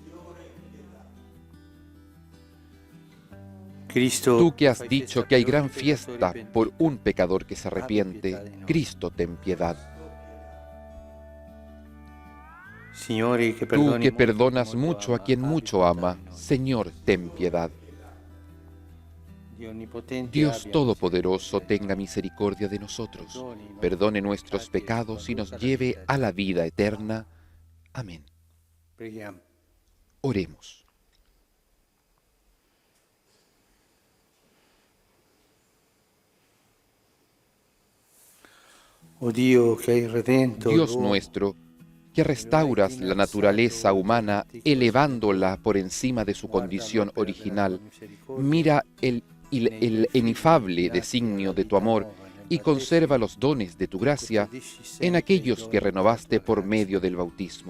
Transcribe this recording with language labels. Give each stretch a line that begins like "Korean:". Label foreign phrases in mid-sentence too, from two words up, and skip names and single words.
Spanish: Cristo, Tú que has dicho que hay gran fiesta por un pecador que se arrepiente, Cristo, ten piedad.
Italian: Signore, que
Spanish: Tú que perdonas
Italian: molto
Spanish: mucho a ama, quien
Italian: abbi
Spanish: mucho ama,
Italian: pietà di noi.
Spanish: Señor, ten piedad.
Italian: Dio onnipotente,
Spanish: Dios
Italian: abbia
Spanish: Todopoderoso,
Italian: misericordia.
Spanish: tenga misericordia de nosotros,
Italian: Perdoni
Spanish: perdone nuestros pecados y nos lleve a la vida eterna. Amén.
Italian: Preghiamo.
Spanish: Oremos.
Italian: Oh Dio, che hai redento
Spanish: Dios
Italian: l'uomo,
Spanish: nuestro, que restauras la naturaleza humana elevándola por encima de su condición original, mira el inefable designio de tu amor y conserva los dones de tu gracia en aquellos que renovaste por medio del bautismo.